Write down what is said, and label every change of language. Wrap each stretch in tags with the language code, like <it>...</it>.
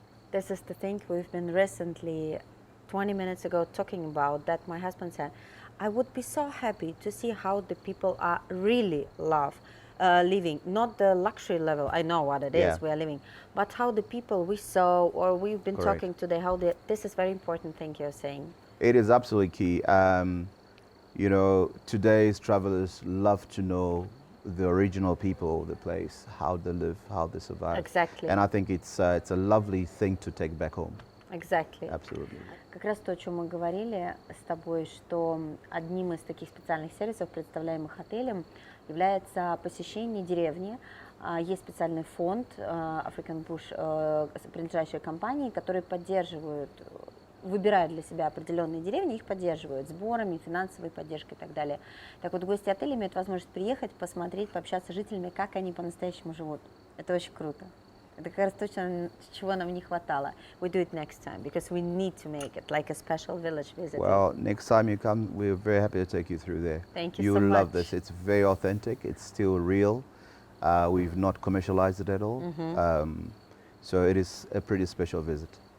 <en>This is the thing we've been recently, 20 minutes ago, talking about, that my husband said, I would be so happy to see how the people are really living, not the luxury level, I know what it is we are living, but how the people we saw or we've been talking today, how this is very important thing you're saying. It is absolutely key. You know, today's travelers love to know the original people of the place, how they live, how they survive. Exactly. And I think it's a lovely thing to take back home. Exactly. Absolutely.</en> <ru>Как раз то, о чем мы говорили с тобой, что одним из таких специальных сервисов, представляемых отелем, является посещение деревни. Есть специальный фонд African Bush, принадлежащей компании, которые поддерживают, выбирают для себя определенные деревни, их поддерживают сборами, финансовой поддержкой и так далее. Так вот, гости отеля имеют возможность приехать, посмотреть, пообщаться с жителями, как они по-настоящему живут. Это очень круто. Это как раз то, чего нам не хватало.</ru> <en>We do it next time, because we need to make it like a special village visit. Well, next time you come, we're very happy to take you through there. Thank you so much. You'll love this. It's very authentic. It's still real. We've not commercialized it at all. So it is a pretty special visit.</en>